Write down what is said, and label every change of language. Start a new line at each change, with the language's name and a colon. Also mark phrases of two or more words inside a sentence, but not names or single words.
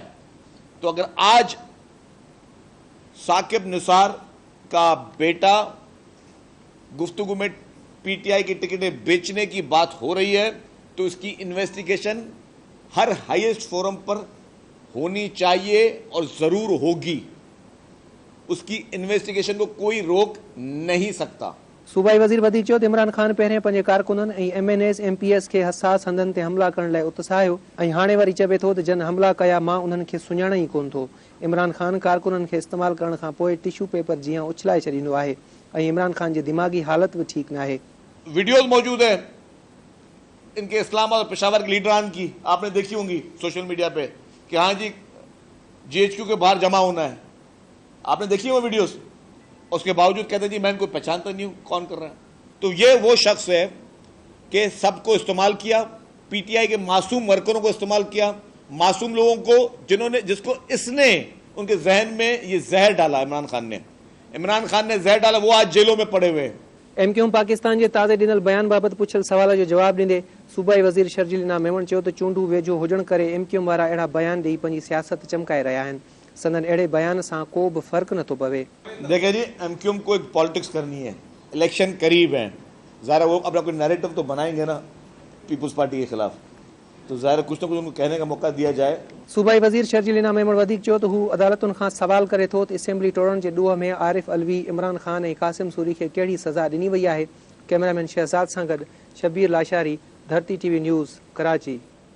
Urdu: تو اگر آج ثاقب نثار کا بیٹا گفتگو میں PTI کی ٹکٹیں بیچنے کی بات ہو رہی ہے، تو اس کی انویسٹیگیشن ہر
English: highest forum
Urdu: پر ہونی چاہیے اور ضرور ہوگی. اس کی انویسٹیگیشن کو کوئی روک نہیں سکتا.
Sindhi: सूबाई वज़ीर वधीक चयो त इमरान खान पहिरें पंहिंजे कारकुननि ऐं MNAs MPS खे हसास हंधनि ते हमला करण लाइ उत्साहियो ऐं हाणे वरी चवे थो त जन हमला कया मां उन्हनि खे सुञाण ई कोन थो। इमरान खान कारकुननि खे इस्तेमालु करण खां पोइ टिश्यू पेपर जीअं उछलाए छॾींदो आहे ऐं इमरान खान जी दिमाग़ी हालत भी ठीक न है।
Urdu: ویڈیوز موجود ہے ان کے اسلام آباد اور پشاور کے لیڈران کی، آپ نے دیکھی ہوں گی
English: social media
Urdu: پہ کہ ہاں جی GHQ کے باہر جمع ہونا ہے. آپ نے دیکھی وہ ویڈیوز، اس کے باوجود کہتے ہیں جی میں ان کو پہچانتا نہیں ہوں کون کر رہا ہے. تو یہ وہ شخص ہے کہ سب کو استعمال کیا، PTI کے معصوم ورکروں کو استعمال کیا، معصوم لوگوں کو جس کو اس نے ان کے ذہن میں یہ زہر ڈالا. عمران خان نے زہر ڈالا، وہ آج جیلوں میں پڑے ہوئے ہیں.
Sindhi: MQM पाकिस्तान जे ताज़े ॾिनल बयान बाबति पुछल सवाल जो जवाब ॾींदे सूबाई वज़ीर शर्जील इनाम मेमण चयो त चूंडूं वेझो हुजण करे MQM वारा अहिड़ा बयान ॾेई पंहिंजी सियासत चमकाए रहिया आहिनि। संदन अहिड़े बयान सां को बि फ़र्क़ु नथो पवे।
Urdu: دیکھیے جی، MQM کو ایک پولیٹکس کرنی ہے، الیکشن قریب ہے، ظاہر وہ اپنا کوئی نیریٹیو تو بنائیں گے نا پیپلز پارٹی کے خلاف، تو ظاہر کچھ نہ کچھ ان کو کہنے کا موقع دیا جائے.
Sindhi: सूबाई वज़ीर शर्जील इनाम मेमण वधीक चयो त हू अदालतुनि खां सवाल करे थो त असेंबली टोड़ण जे ॾोह में आरिफ अलवी, इमरान खान ऐं कासिम सूरी खे कहिड़ी सज़ा ॾिनी वई आहे। कैमरामैन शहज़ाद सां गॾु शबीर लाशारी, धरती TV न्यूज़, कराची।